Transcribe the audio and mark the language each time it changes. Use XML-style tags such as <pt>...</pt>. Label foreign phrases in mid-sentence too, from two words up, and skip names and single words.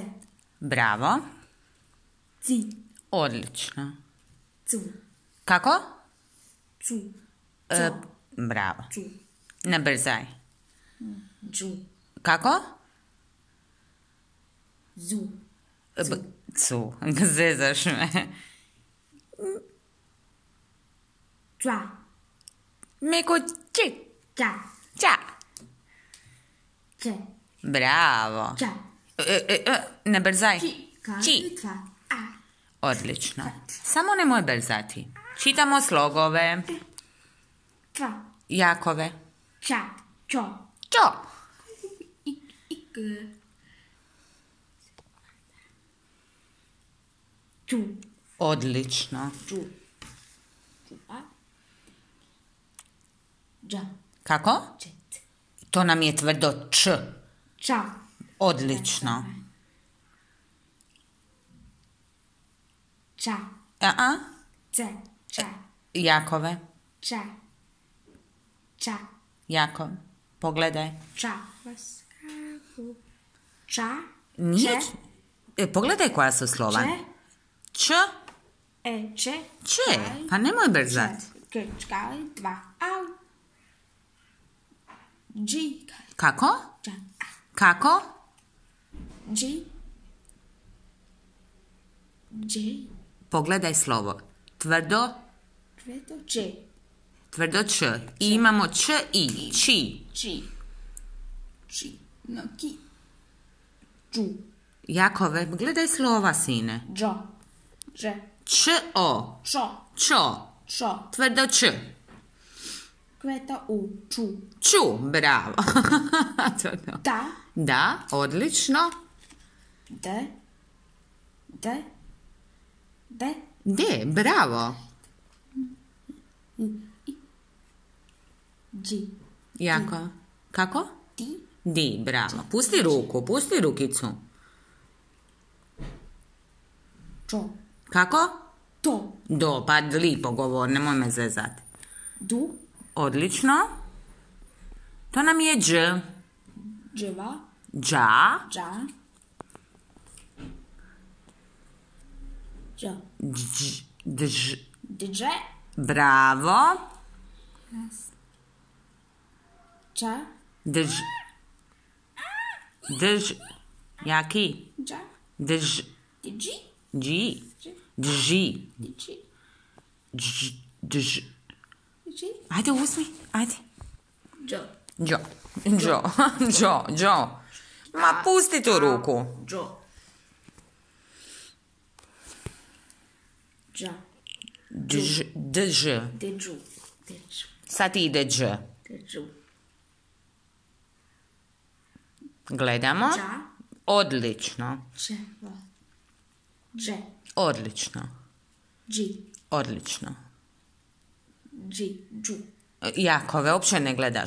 <hr>Bravo. Ci. Odlično. Cu. Kako? Cu. Bravo. Cu. Ne brzaj. Džu. Kako? Zu. Cu. Zezaš me. Ča. Meko či. Ča. Ča. Če. Bravo. Ča. Ne brzaj. Či. Ka. Či. Tva. A. Odlično. Samo nemoj brzati. Čitamo slogove. Tva. Jakove. Ča. Čo. Čo. Ik. Ču. Odlično. Ču. Čupa. Dža. Kako? Čet. To nam je tvrdo č. Ča. Odlično. Ča. A? Ce. Ča. Jakove. Ča. Ča. Jakov. Pogledaj. Ča. Vaskaku. Ča. Nije. Če. Pogledaj koja su slova. Če. Č. Če. Če. Pa nemoj brzati. Čkaj. Dva. Au. Dži. Kako? Ča. Kako? Dži. Dži. Pogledaj slovo. Tvrdo. Tvrdo. Če. Tvrdo č. I imamo č i. Či. Či. Či. No ki. Ču. Jakove, gledaj slova, sine. Džo. Dže. Č o. Čo. Čo. Čo. Tvrdo č. Kveta u. Ču. Ču. Bravo. Da. Da, odlično. De. De. De. De, bravo. Dži. Jako. Kako? Ti. Di, bravo. Pusti ruku, pusti rukicu. Čo. Kako? To. Do, pa lipo govor, nemoj me zezati. Du. Odlično. To nam je dž. Dževa. Dža. Dža. Dža. Dž. Dž. Dže. Bravo. Ča. Drž. Drž. Jaki? Dža. Drž. Dži. Dži. Drži. Dži. Dž. Drž. Dži. Ajde, uzmi. Ajde. Džo. Džo. Džo. Džo. Džo. Ma pusti tu ruku. Džo. Dža. Drž. Drž. Deđu. Deđu. Sad ide dž. Deđu. Gledamo. Dža. Odlično. Dževa. Dže. Odlično. Dži. Odlično. Dži. Džu. Jakove, uopće ne gledaš.</hr>